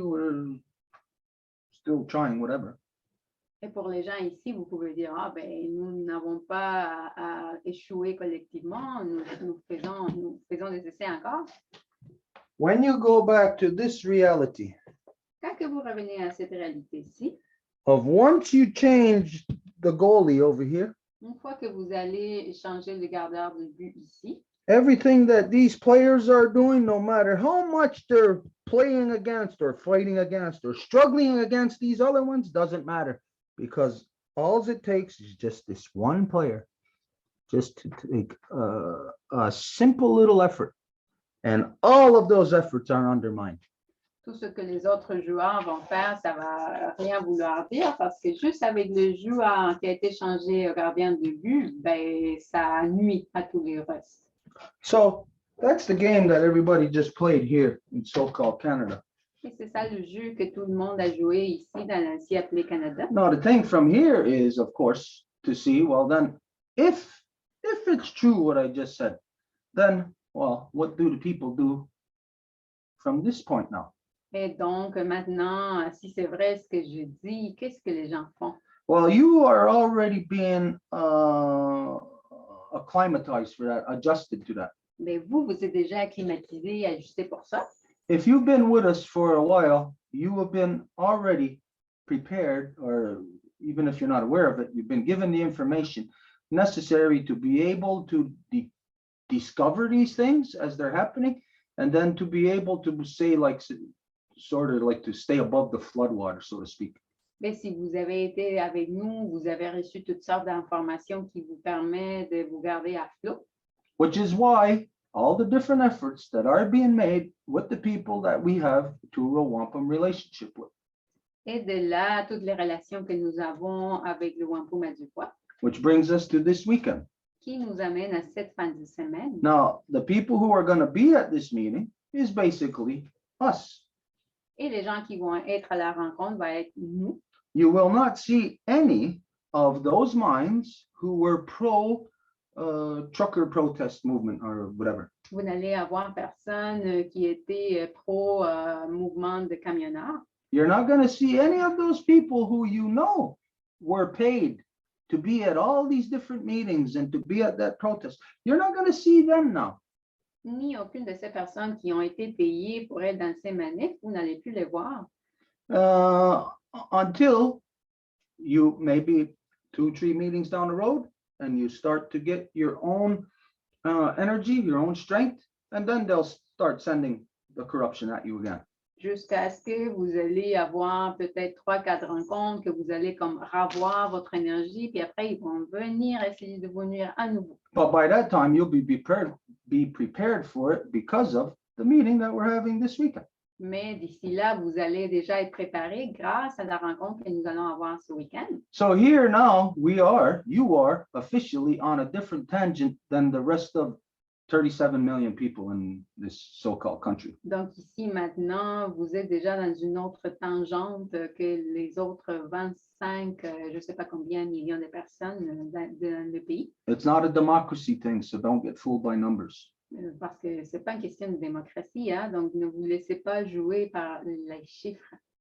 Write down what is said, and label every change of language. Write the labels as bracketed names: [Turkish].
[English] We're still trying, whatever. [French] Et pour les gens ici, vous pouvez dire, ah ben, nous n'avons pas à échouer collectivement, nous faisons des essais encore. [English] When you go back to this reality, [French] Quand que vous revenez à cette réalité-ci, [English] of once you change the goalie over here, [French] Une fois que vous allez changer le gardeur de but ici, [English] everything that these players are doing, no matter how much they're playing against or fighting against or struggling against these other ones, doesn't matter, because all it takes is just this one player just to take a simple little effort, and all of those efforts are undermined. [French] tout ce que les autres joueurs vont faire, ça va rien vouloir dire parce que juste avec le joueur qui a été changé au gardien de but, ben, ça nuit à tous les restes. [English] So that's the game that everybody just played here in so-called Canada. [French] Et c'est ça le jeu que tout le monde a joué ici dans l'ainsi appelé Canada. [English] Now, the thing from here is, of course, to see, well, then, if it's true what I just said, then, well, what do the people do from this point now? [French] Et donc maintenant, si c'est vrai ce que je dis, qu'est-ce que les gens font? [English] Well, you are already being acclimatized for that, adjusted to that. [French] Mais vous êtes déjà acclimatisé, ajusté pour ça. [English] If you've been with us for a while, you have been already prepared, or even if you're not aware of it, you've been given the information necessary to be able to discover these things as they're happening, and then to be able to say, like, sort of like to stay above the floodwater, so to speak. [French] Mais si vous avez été avec nous, vous avez reçu toutes sortes d'informations qui vous permettent de vous garder à flot. [English] Which is why all the different efforts that are being made with the people that we have to a Wampum relationship with. [French] Et de là, toutes les relations que nous avons avec le Wampum à du Voies, [English] Which brings us to this weekend. [French] qui nous amène à cette fin de semaine. [English] Now, the people who are going to be at this meeting is basically us. [French] Et les gens qui vont être à la rencontre vont être nous. [English] You will not see any of those minds who were pro trucker protest movement or whatever. [French] Vous n'allez avoir personne qui était pro mouvement de camionneurs. [English] You're not going to see any of those people who you know were paid to be at all these different meetings and to be at that protest. You're not going to see them now. [French] Ni aucune de ces personnes qui ont été payées pour être dans ces manifs, vous n'allez plus les voir. [English] Until you maybe 2-3 meetings down the road and you start to get your own energy, your own strength, and then they'll start sending the corruption at you again. [French] Jusqu'à ce que vous allez avoir peut-être 3-4 rencontres, que vous allez comme ravoir votre énergie, puis après, ils vont venir essayer de vous nuire à nouveau. [English] But by that time, you'll be prepared for it because of the meeting that we're having this weekend. [French] Mais d'ici là, vous allez déjà être préparé grâce à la rencontre que nous allons avoir ce week-end. [English] So here now, you are officially on a different tangent than the rest of 37 million people in this so-called country. [French] Donc ici maintenant, vous êtes déjà dans une autre tangente que les autres 25, je ne sais pas combien millions de personnes dans le pays. [English] It's not a democracy thing, so don't get fooled by numbers. [French] Parce que ce n'est pas une question de démocratie, hein? Donc ne vous laissez pas jouer par les chiffres.